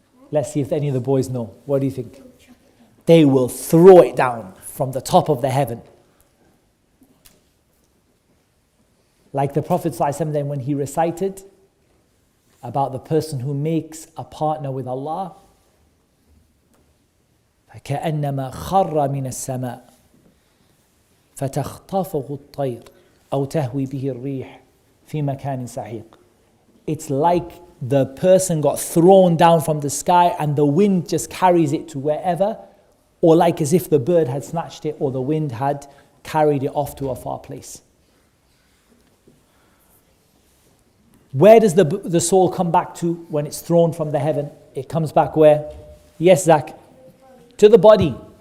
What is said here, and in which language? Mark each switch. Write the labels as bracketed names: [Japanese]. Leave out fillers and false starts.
[English] Let's see if any of the boys know. What do you think? They will throw it down from the top of the heaven. Like the Prophet ﷺ then when he recited about the person who makes a partner with Allah, [Arabic] فكأنما خر من السماء فتخطفه الطير أو تهوي به الريح في مكان سحيق. [English] It's like the person got thrown down from the sky and the wind just carries it to wherever, or like as if the bird had snatched it or the wind had carried it off to a far place. Where does the soul come back to when it's thrown from the heaven? It comes back where? Yes, Zach? To the body.